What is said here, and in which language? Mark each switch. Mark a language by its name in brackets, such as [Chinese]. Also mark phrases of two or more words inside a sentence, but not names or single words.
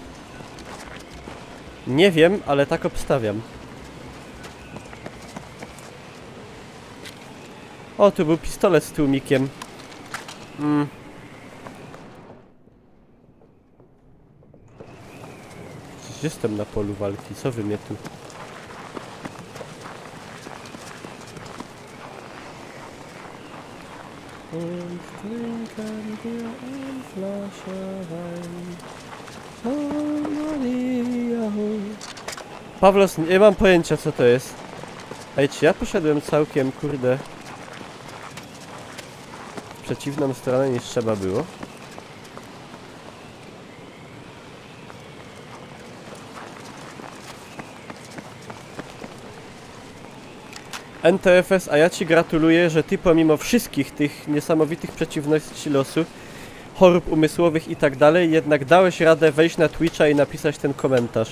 [Polish] Nie wiem, ale tak obstawiam. O, tu był pistolet z tłumikiem. Przecież jestem na polu walki, co wy mnie tu... [German] Und trinken wir ein Flasche Wein. Oh Maria, [Polish] Pawlos, nie mam pojęcia co to jest. Ej, czy ja poszedłem całkiem, kurde, w przeciwną stronę niż trzeba było? NTFS, a ja ci gratuluję, że ty pomimo wszystkich tych niesamowitych przeciwności losu, chorób umysłowych i tak dalej, jednak dałeś radę wejść na Twitcha i napisać ten komentarz.